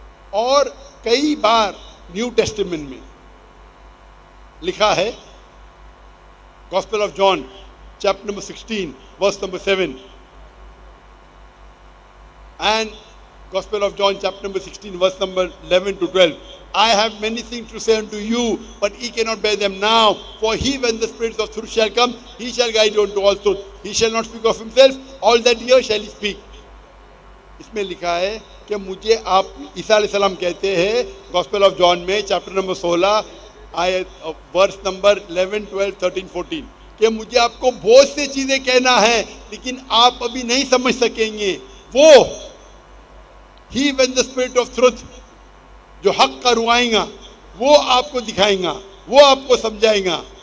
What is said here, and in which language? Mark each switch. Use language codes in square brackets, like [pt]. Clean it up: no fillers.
[ur] اور کئی بار new testament میں لکھا ہے، [en] Gospel of John chapter number 16 verse number 7 and Gospel of John chapter number 16 verse number 11 to 12. I have many things to say unto you, but ye cannot bear them now. For he, when the Spirit of truth shall come, he shall guide you unto all truth. He shall not speak of himself, all that he hears shall he speak. [ur] اس میں لکھا ہے کہ مجھے آپ، عیسیٰ علیہ السلام کہتے ہیں گاسپل آف جان میں چیپٹر نمبر 16 آیت ورس نمبر 11 12 13 14 کہ مجھے آپ کو بہت سی چیزیں کہنا ہے لیکن آپ ابھی نہیں سمجھ سکیں گے. وہ [en] He, when the Spirit of truth [ur] جو حق کا روائیں گا، وہ آپ کو دکھائیں گا، وہ آپ کو سمجھائیں گا.